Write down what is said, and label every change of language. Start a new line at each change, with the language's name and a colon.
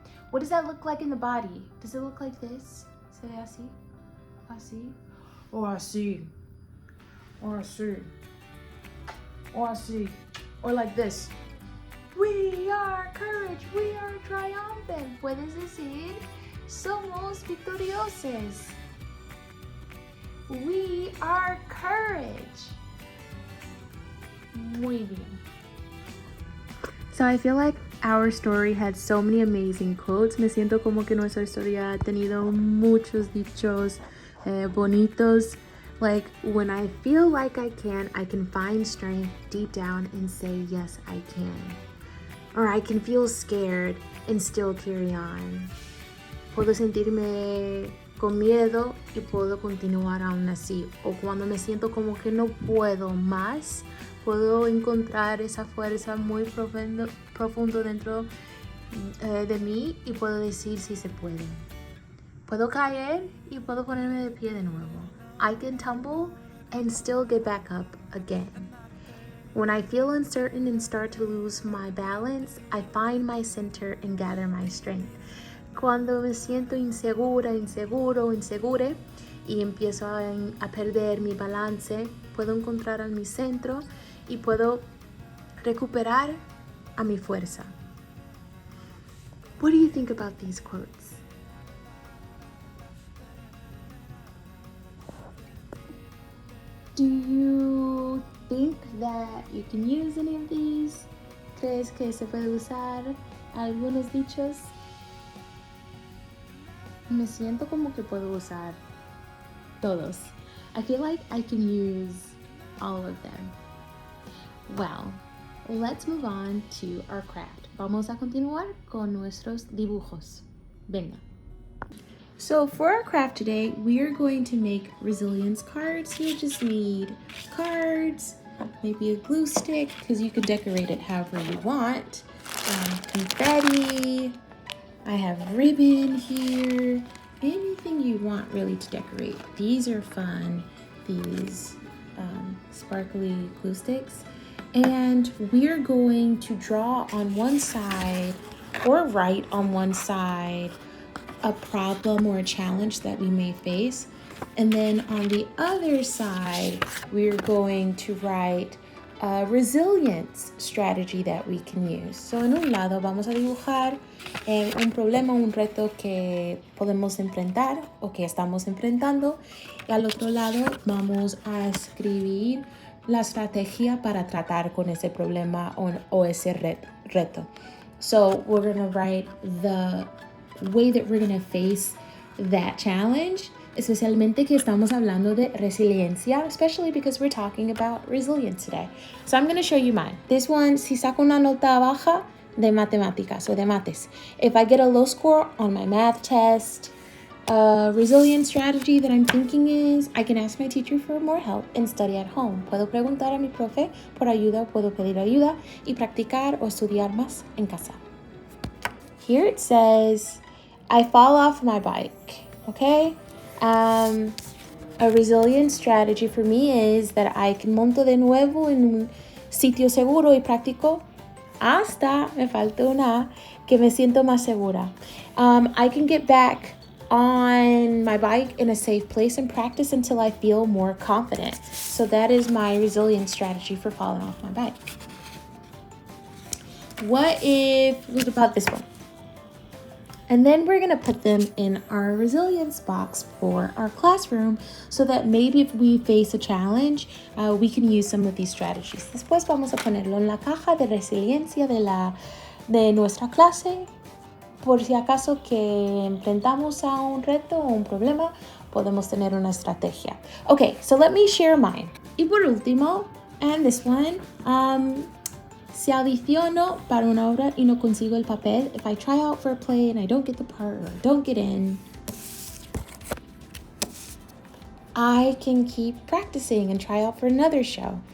English: What does that look like in the body? Does it look like this?
Spanish: Se ve así? Así?
English: Or
Spanish: así?
English: Or así? Or así? Or like this? We are courage, we are triumphant.
Spanish: Puedes decir, somos victoriosos.
English: We are courage.
Spanish: Muy bien.
English: So I feel like our story had so many amazing quotes.
Spanish: Me siento como que nuestra historia ha tenido muchos dichos bonitos.
English: Like, when I feel like I can find strength deep down and say, yes, I can. Or I can feel scared and still carry on.
Spanish: Puedo sentirme con miedo y puedo continuar aún así. O cuando me siento como que no puedo más, puedo encontrar esa fuerza muy profundo dentro de mí y puedo decir si se puede. Puedo caer y puedo ponerme de pie de nuevo.
English: I can tumble and still get back up again. When I feel uncertain and start to lose my balance, I find my center and gather my strength.
Spanish: Cuando me siento insegura, insegure y empiezo a perder mi balance, puedo encontrar a mi centro y puedo recuperar a mi fuerza.
English: What do you think about these quotes? Do you think that you can use any of these?
Spanish: ¿Crees que se puede usar algunos dichos? Me siento como que puedo usar todos.
English: I feel like I can use all of them. Well, let's move on to our craft.
Spanish: Vamos a continuar con nuestros dibujos. Venga.
English: So for our craft today, we are going to make resilience cards. You just need cards, maybe a glue stick, because you can decorate it however you want. Confetti. I have ribbon here. Anything you want really to decorate. These are fun. These sparkly glue sticks. And we're going to draw on one side or write on one side a problem or a challenge that we may face. And then on the other side, we're going to write a resilience strategy that we can use.
Spanish: So en un lado vamos a dibujar un problema, un reto que podemos enfrentar o que estamos enfrentando. Y al otro lado vamos a escribir la estrategia para tratar con ese problema o ese reto.
English: So we're going to write the way that we're going to face that challenge,
Spanish: especialmente que estamos hablando de resiliencia,
English: especially because we're talking about resilience today. So I'm going to show you mine. This one,
Spanish: si saco una nota baja de matemáticas o de mates.
English: If I get a low score on my math test, resilience strategy that I'm thinking is I can ask my teacher for more help and study at home.
Spanish: Puedo preguntar a mi profe por ayuda, puedo pedir ayuda y practicar o estudiar más en casa.
English: Here it says, I fall off my bike, okay? A resilience strategy for me is that I can
Spanish: monto de nuevo en un sitio seguro y práctico hasta, me falta una, que me siento más segura.
English: I can get back on my bike in a safe place and practice until I feel more confident. So that is my resilience strategy for falling off my bike. What about this one? And then we're going to put them in our resilience box for our classroom so that maybe if we face a challenge, we can use some of these strategies.
Spanish: Después vamos a ponerlo en la caja de resiliencia de nuestra clase. Por si acaso que enfrentamos a un reto o un problema, podemos tener una estrategia.
English: Okay, so let me share mine.
Spanish: Y por último,
English: and this one,
Spanish: si audiciono para una obra y no consigo el papel,
English: if I try out for a play and I don't get the part or don't get in, I can keep practicing and try out for another show.